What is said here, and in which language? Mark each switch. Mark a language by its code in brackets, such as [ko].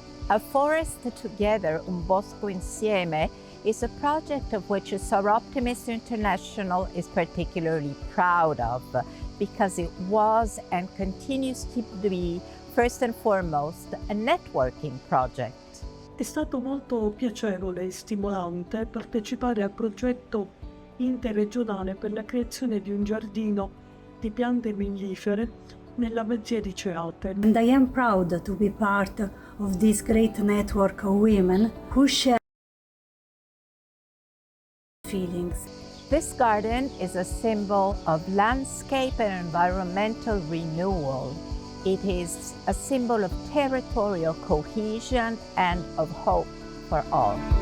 [en] A Forest Together, Un Bosco Insieme, is a project of which Soroptimists International is particularly proud of, because it was and continues to be, first and foremost, a networking project. [it] È stato molto piacevole e stimolante partecipare al progetto interregionale per la creazione di un giardino di piante mellifere nella Mezzia di Cerrate. [en] And I am proud to be part of this great network of women who share feelings. This garden is a symbol of landscape and environmental renewal. It is a symbol of territorial cohesion and of hope for all.